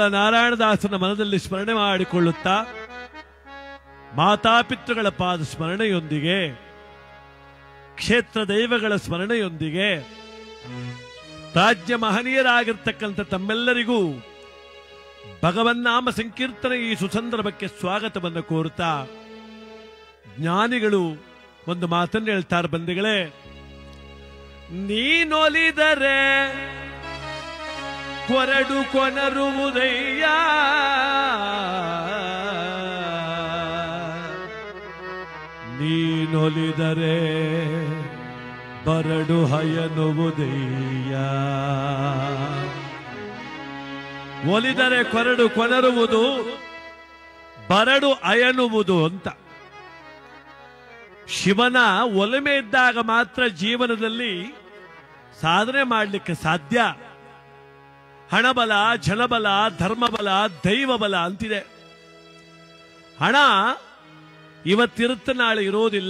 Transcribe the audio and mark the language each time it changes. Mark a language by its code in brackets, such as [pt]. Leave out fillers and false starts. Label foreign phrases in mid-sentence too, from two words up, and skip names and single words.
[kn] ನಾರಾಯಣದಾಸನ ಮನದಲ್ಲಿ ಸ್ಮರಣೆ ಮಾಡಿಕೊಳ್ಳುತ್ತಾ ಮಾತಾಪಿತೃಗಳ ಪಾದ ಸ್ಮರಣೆಯೊಂದಿಗೆ ಕ್ಷೇತ್ರ ದೈವಗಳ ಸ್ಮರಣೆಯೊಂದಿಗೆ ರಾಜ್ಯ ಮಹನೀಯರಾಗಿರ್ತಕ್ಕಂಥ ತಮ್ಮೆಲ್ಲರಿಗೂ ಭಗವನ್ನಾಮ ಸಂಕೀರ್ತನೆ ಈ ಸುಸಂದರ್ಭಕ್ಕೆ ಸ್ವಾಗತವನ್ನು ಕೋರುತ್ತಾ ಜ್ಞಾನಿಗಳು ಒಂದು ಮಾತನ್ನು ಹೇಳ್ತಾರೆ ಬಂಧುಗಳೇ. ನೀನೊಲಿದರೆ ಕೊರಡು ಕೊನರುವುದಯ್ಯ, ನೀನೊಲಿದರೆ ಬರಡು ಹಯನುವುದಯ್ಯ. ಒಲಿದರೆ ಕೊರಡು ಕೊನರುವುದು, ಬರಡು ಅಯನುವುದು ಅಂತ. ಶಿವನ ಒಲಮೆ ಇದ್ದಾಗ ಮಾತ್ರ ಜೀವನದಲ್ಲಿ ಸಾಧನೆ ಮಾಡಲಿಕ್ಕೆ ಸಾಧ್ಯ. ಹಣಬಲ, ಜನಬಲ, ಧರ್ಮಬಲ, ದೈವಬಲ ಅಂತಿದೆ. ಹಣ ಇವತ್ತಿರುತ್ತೆ, ನಾಳೆ ಇರೋದಿಲ್ಲ.